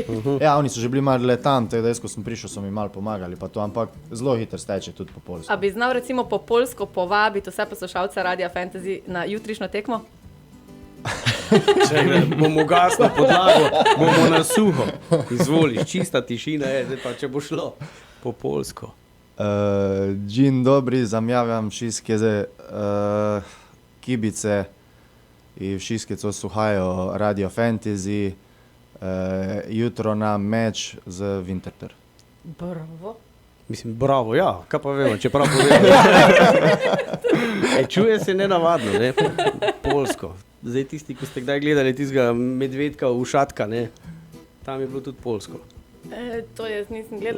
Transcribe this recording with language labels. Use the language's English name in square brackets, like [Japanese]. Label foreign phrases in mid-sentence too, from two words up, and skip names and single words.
[Slovenian] Ja, oni so že bili malo tam, tako da jaz, ko sem prišel, so mi malo pomagali, pa to, ampak zelo hitro steče tudi po polsko. A bi znal recimo po polsko povabiti vse poslušalce Radia Fantasy na jutrišnjo tekmo? Če bomo gasno podlago, bomo na suho. Izvoliš, čista tišina je, zdaj pa če bo šlo po polsko. [Polish] Dzień dobry, zamawiam wszystkie kibice i wszystkie, co słuchają Radio Fantasy. Jutro na mecz z Winterthur. [Slovenian] Bravo. Mislim, bravo, ja, kaj pa vemo, čeprav povemo. Čuje se nenavadno, ne, polsko. Zdaj tisti, ko ste kdaj gledali tistega medvedka v Šatka, ne, tam je bilo tudi polsko. To jaz nisem gledala,